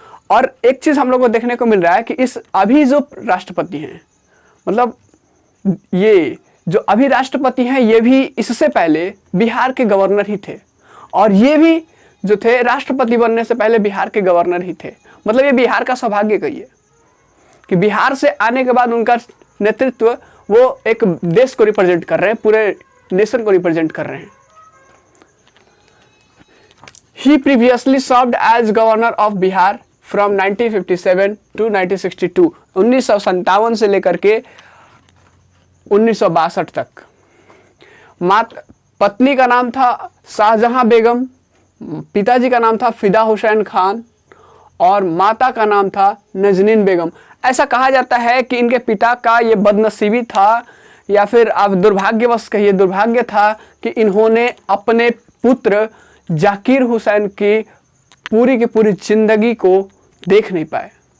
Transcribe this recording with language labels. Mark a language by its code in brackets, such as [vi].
[hi] और एक चीज हम लोग को देखने को मिल रहा है कि अभी जो राष्ट्रपति हैं, मतलब ये जो अभी राष्ट्रपति हैं, ये भी इससे पहले बिहार के गवर्नर ही थे, और ये भी जो थे राष्ट्रपति बनने से पहले बिहार के गवर्नर ही थे। मतलब ये बिहार का सौभाग्य कहिए कि बिहार से आने के बाद उनका नेतृत्व, वो एक देश को रिप्रेजेंट कर रहे हैं, पूरे नेशन को रिप्रेजेंट कर रहे हैं। [en] He previously served as governor of Bihar from 1957 to 1962, [hi] 1957 से लेकर के 1962 तक। पत्नी का नाम था शाहजहां बेगम, पिताजी का नाम था फिदा हुसैन खान, और माता का नाम था नजनीन बेगम। ऐसा कहा जाता है कि इनके पिता का ये बदनसीबी था, या फिर आप दुर्भाग्यवश कहिए, दुर्भाग्य था कि इन्होंने अपने पुत्र जाकिर हुसैन की पूरी जिंदगी को देख नहीं पाए।